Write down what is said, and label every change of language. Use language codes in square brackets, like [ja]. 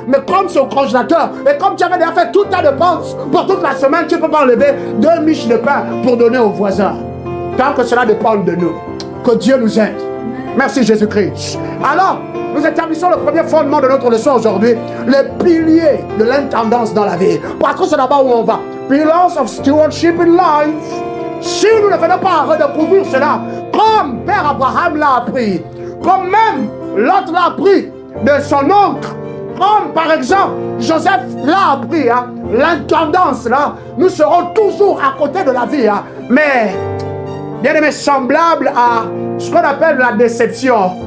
[fr] Mais comme c'est au congélateur, et comme tu avais déjà fait toute ta dépense pour toute la semaine, tu ne peux pas enlever 2 miches de pain pour donner au voisin. Tant que cela dépend de nous. Que Dieu nous aide. Merci Jésus-Christ. Alors, nous établissons le premier fondement de notre leçon aujourd'hui, les piliers de l'intendance dans la vie. Parce que c'est là-bas où on va. [en] Pillars of stewardship in life. [fr] Si nous ne venons pas redécouvrir cela, comme Père Abraham l'a appris, comme même l'autre l'a appris de son oncle, comme par exemple Joseph l'a appris, hein, l'intendance là, nous serons toujours à côté de la vie. Hein, mais bien aimé, semblable à ce qu'on appelle la déception.